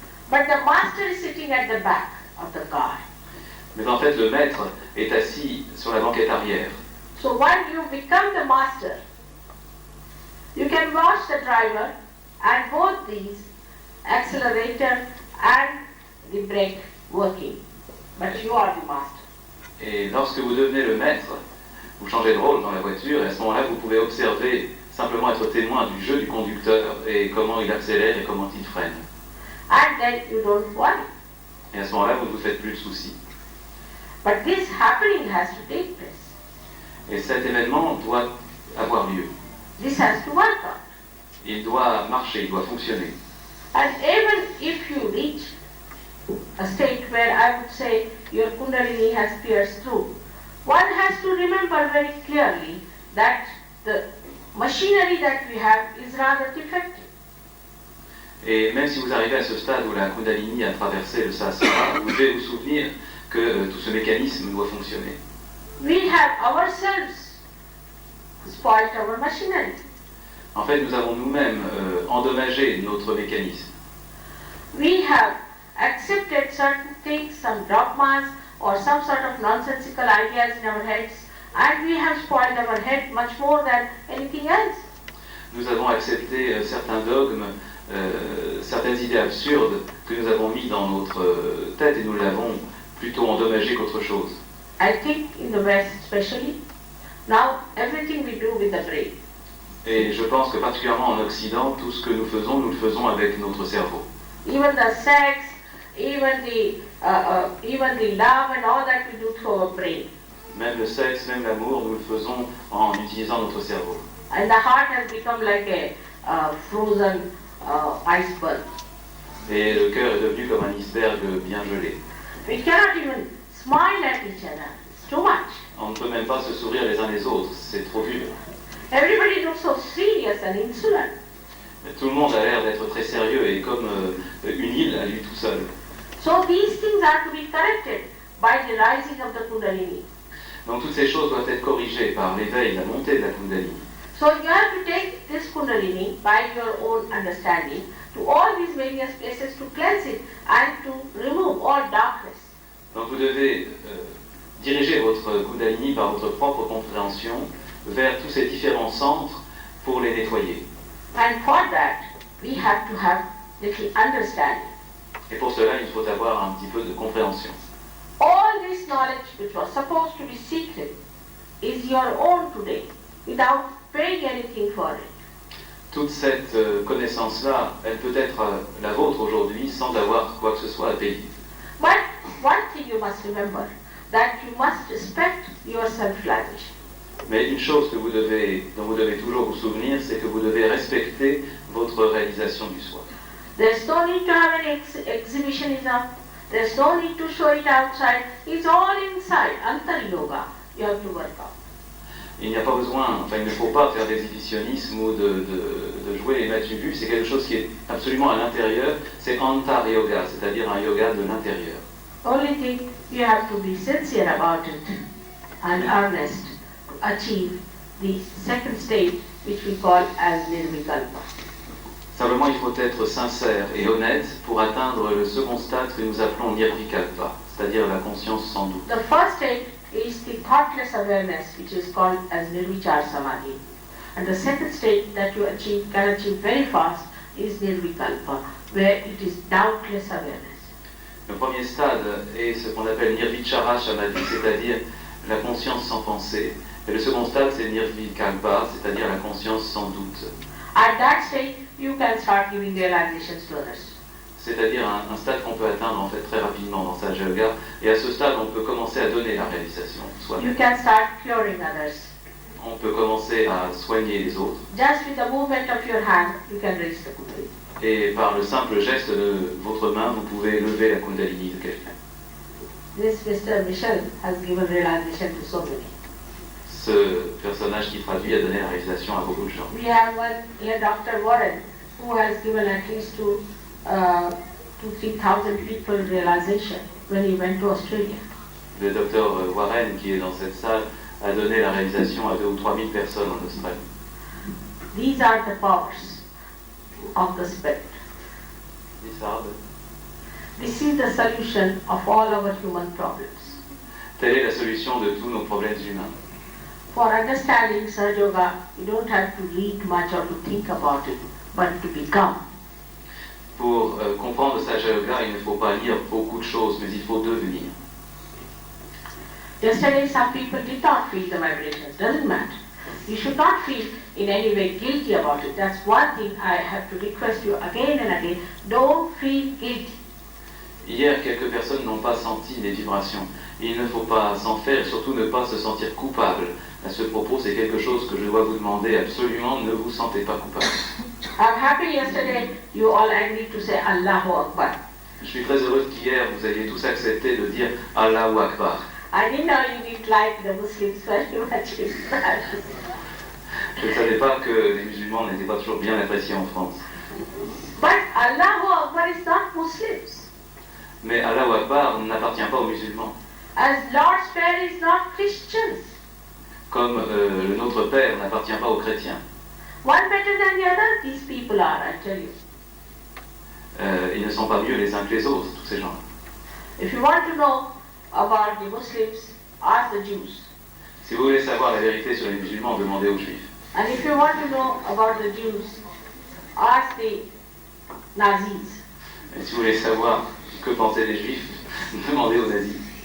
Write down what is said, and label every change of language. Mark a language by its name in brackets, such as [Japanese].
[English] But the master is sitting at the back of the car. [French] Mais en fait, le maître est assis sur la banquette arrière. [English] So when you become the master, you can watch the driver and both these accelerator and the brake working. But you are the master. [French] Et lorsque vous devenez le maître, vous changez de rôle dans la voiture et à ce moment-là, vous pouvez observer, simplement être témoin du jeu du conducteur et comment il accélère et comment il freine. [English] And then you don't worry. [French] Et à ce moment-là, vous ne vous faites plus de soucis. [English] But this happening has to take place. [French] Et cet événement doit avoir lieu. [English] This has to work out. [French] Il doit marcher, il doit fonctionner. [English] And even if you reach a state where I would say your Kundalini has pierced through, one has to remember very clearly that the machinery that we have is rather defective. [French] Et même si vous arrivez à ce stade où la Kundalini a traversé le Sahasrara, vous devez vous souvenir que tout ce mécanisme doit fonctionner. [English] We have ourselves spoiled our machinery. [French] En fait, nous avons nous-mêmes endommagé notre mécanisme. [English] We have accepted certain things, some dogmas or some sort of nonsensical ideas in our heads, and we have spoiled our head much more than anything else. [French] Nous avons accepté certains dogmes, certaines idées absurdes que nous avons mis dans notre tête et nous l'avons plutôt endommagé qu'autre chose. [English] I think in the West especially, now everything we do with the brain. [French] Et je pense que particulièrement en Occident, tout ce que nous le faisons avec notre cerveau. [English] Even the sex, even the love and all that we do through our brain. [French] Même le sexe, même l'amour, nous le faisons en utilisant notre cerveau. [English] And the heart has become like a frozen iceberg. [French] Et le cœur est devenu comme un iceberg bien gelé. [English] We cannot even smile at each other. It's too much. [French] On ne peut même pas se sourire les uns les autres, c'est trop dur. [English] Everybody looks so serious and insolent. [French] Tout le monde a l'air d'être très sérieux et comme une île à lui tout seul. [English] So these things are to be corrected by the rising of the Kundalini. [French] Donc toutes ces choses doivent être corrigées par l'éveil, la montée de la Kundalini. [English] So you have to take this Kundalini by your own understanding to all these various places to cleanse it and to remove all darkness. [French] Donc vous devez diriger votre Kundalini par votre propre compréhension vers tous ces différents centres pour les nettoyer. [English] And for that, we have to have little understanding. [French] Et pour cela, il faut avoir un petit peu de compréhension. [English] All this knowledge which was supposed to be secret is your own today without paying anything for it. [French] Toute cette connaissance-là, elle peut être la vôtre aujourd'hui sans avoir quoi que ce soit à payer. [English] But one thing you must remember, that you must respect your self-realization. [French] Mais une chose dont vous devez toujours vous souvenir, c'est que vous devez respecter votre réalisation du soi. [English] There's no need to have an exhibitionism. There's no need to show it outside. It's all inside. Antar yoga. You have to work out. [French] Il n'y a pas besoin, il ne faut pas faire d'exhibitionnisme ou de jouer les matchs vus, c'est quelque chose qui est absolument à l'intérieur, c'est antar yoga, c'est-à-dire un yoga de l'intérieur. [English] Only thing, you have to be sincere about it and earnest to achieve the second state, which we call as nirvikalpa. [French] Simplement, il faut être sincère et honnête pour atteindre le second stade que nous appelons nirvikalpa, c'est-à-dire la conscience sans doute. [English] The first state is the thoughtless awareness, which is called as nirvichar samadhi. And the second state that you can achieve very fast is nirvikalpa, where it is doubtless awareness. [French] Le premier stade est ce qu'on appelle nirvichara samadhi, c'est-à-dire la conscience sans pensée. Et le second stade, c'est nirvikalpa, c'est-à-dire la conscience sans doute. [English] At that state, you can start giving realizations to others. [French] C'est-à-dire un stade qu'on peut atteindre en fait très rapidement dans Sahaja Yoga. Et à ce stade, on peut commencer à donner la réalisation soi-même. [English] You can start curing others. [French] On peut commencer à soigner les autres. [English] Just with the movement of your hand, you can raise the kundalini. [French] Et par le simple geste de votre main, vous pouvez lever la kundalini de quelqu'un. [English] This Mr. Michel has given realization to so many. [French] Ce personnage qui traduit a donné la réalisation à beaucoup de gens. [English] We have one here, Dr. Warren, who has given at least to 3,000 people realization when he went to Australia. [French] Le docteur Warren, qui est dans cette salle, a donné la réalisation à 2 ou 3 000 personnes en Australie. [English] These are the powers of the spirit. This is the solution of all our human problems. [French] Telle est la solution de tous nos problèmes humains. [English] For understanding Sahaja Yoga, you don't have to read much or to think about it, but to become. [French] Pour comprendre Sahaja Yoga, il ne faut pas lire beaucoup de choses, mais il faut devenir. [English] Yesterday, some people did not feel the vibrations. Doesn't matter. You should not feel in any way guilty about it. That's one thing I have to request you again and again. Don't feel guilty. [French] Hier, quelques personnes n'ont pas senti les vibrations. Il ne faut pas s'en faire et surtout ne pas se sentir coupable. À ce propos, c'est quelque chose que je dois vous demander absolument. Ne vous sentez pas coupable. [English] I'm happy yesterday you all agreed to say Allahu Akbar. [French] Je suis très heureuse qu'hier, vous ayez tous accepté de dire Allahu Akbar. [English] I didn't know you didn't like the Muslims very much in France. [French] Je ne savais pas que les musulmans n'étaient pas toujours bien appréciés en France. [English] But Allahu Akbar is not Muslims. [French] Mais Allahu Akbar n'appartient pas aux musulmans. [English] As Lord's Prayer is not Christians. [French] Comme le Notre Père n'appartient pas aux chrétiens. [English] One better than the other, these people are, I tell you. [French] Ils ne sont pas mieux les uns que les autres, tous ces gens-là. [English] If you want to know about the Muslims, ask the Jews. [French] Si vous voulez savoir la vérité sur les musulmans, demandez aux juifs. [English] And if you want to know about the Jews, ask the Nazis. [French] Et si vous voulez savoir que pensaient les juifs, demandez aux nazis.